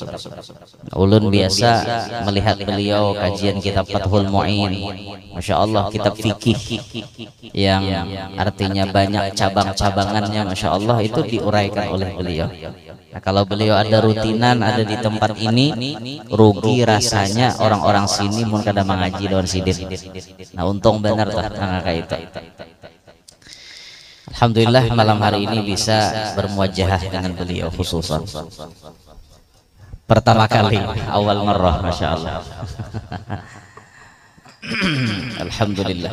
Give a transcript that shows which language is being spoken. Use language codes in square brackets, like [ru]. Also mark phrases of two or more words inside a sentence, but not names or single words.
[id] Ulun biasa melihat beliau kajian kitab Fathul Mu'in, [ar] ما شاء الله, [id] kitab fikih yang artinya banyak cabang-cabangannya, [ar] ما شاء الله, [id] itu diuraikan oleh beliau. [bjn] Nah, kalau beliau ada rutinan ada di tempat ini, rugi rasanya orang-orang sini mun kada mengaji daun sidin. Nah, untung benar tah kayak itu. Alhamdulillah malam hari ini bisa bermuajahah dengan beliau khususan. [id] Pertama kali, [ar] أول مرة، ما شاء الله. [id] Alhamdulillah.